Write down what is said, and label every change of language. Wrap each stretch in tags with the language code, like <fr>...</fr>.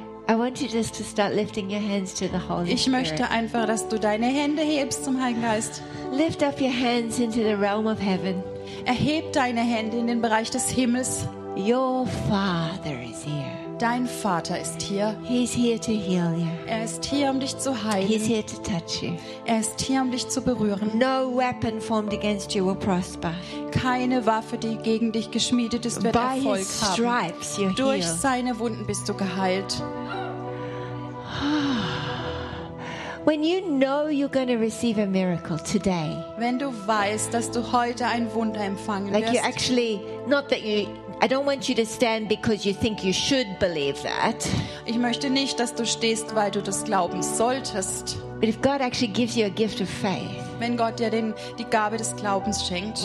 <en>I want you just to start lifting your hands to the Holy Spirit.</en> <de>Ich möchte einfach, dass du deine Hände hebst zum Heiligen Geist.</de> <en>Lift up your hands into the realm of heaven.</en> <de>Erheb deine Hände in den Bereich des Himmels.</de> <en>Your Father is here.</en> <de>Dein Vater ist hier.</de> <en>He's here to heal you.</en> <de>Er ist hier, um dich zu heilen.</de> <en>He's here to touch you.</en> <de>Er ist hier, um dich zu berühren.</de> <en>No weapon formed against you will prosper.</en> <de>Keine Waffe, die gegen dich geschmiedet ist, wird</de> <en>By</en> <de>Erfolg</de> <en>his stripes,</en> <de>haben.</de> <en>You're</en> <de>Durch</de> <en>healed.</en> <de>Seine Wunden bist du geheilt.</de> <en>When you know you're going to receive a miracle today,</en> <de>wenn du weißt, dass du heute ein Wunder empfangen</de> <en>like</en> <de>wirst,</de> <en>you actually, not that you, I don't want you to stand because you think you should believe that.</en> <de>Ich möchte nicht, dass du stehst, weil du das glauben solltest.</de> <en>But if God actually gives you a gift of faith,</en> <de>wenn Gott dir die Gabe des Glaubens schenkt,</de>